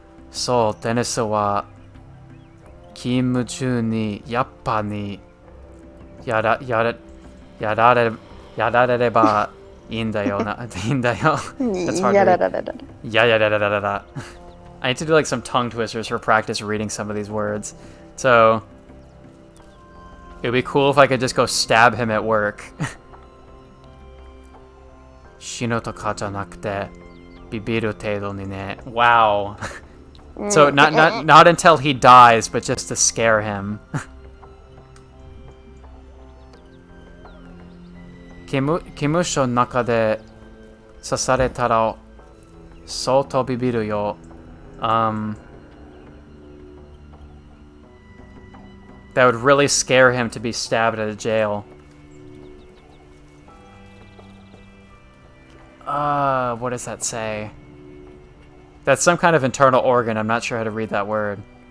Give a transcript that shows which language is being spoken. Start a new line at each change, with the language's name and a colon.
Japanese: そう、テニスは勤務中にやっぱりやらやらやられやられればいいんだよな。いいんだよ.
English: That's hard to read. Yeah, yeah, da, da, da, da, da. I need to do like some tongue twisters for practice reading some of these words. So it'd be cool if I could just go stab him at work.
Japanese: 死ぬとかじゃなくてビビる程度にね.
English: Wow. So not until he dies, but just to scare him.
Japanese: 刑務所の中で刺されたら相当ビビるよ.
English: That would really scare him to be stabbed at a jail. What does that say? That's some kind of internal organ. I'm not sure how to read that word.